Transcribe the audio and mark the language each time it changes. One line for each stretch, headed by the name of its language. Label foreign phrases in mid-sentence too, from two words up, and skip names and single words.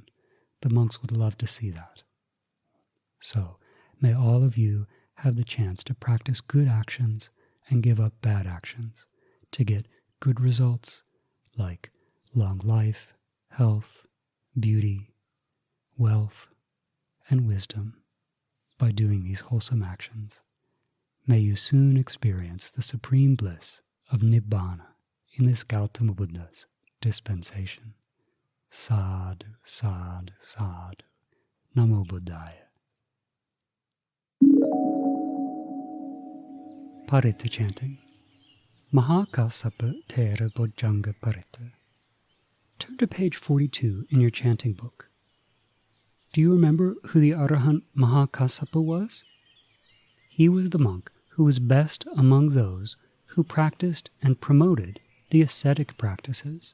English: The monks would love to see that. So may all of you have the chance to practice good actions and give up bad actions to get good results like long life, health, beauty, wealth, and wisdom by doing these wholesome actions. May you soon experience the supreme bliss of Nibbana in this Gautama Buddha's dispensation.
Pali: Sadhu, sadhu, sadhu. Namo Buddhaya.
English: Paritta chanting. Maha Kassapa Thera Bojjhanga Paritta. Turn to page 42 in your chanting book. Do you remember who the Arahant Maha Kassapa was? He was the monk who was best among those who practiced and promoted the ascetic practices.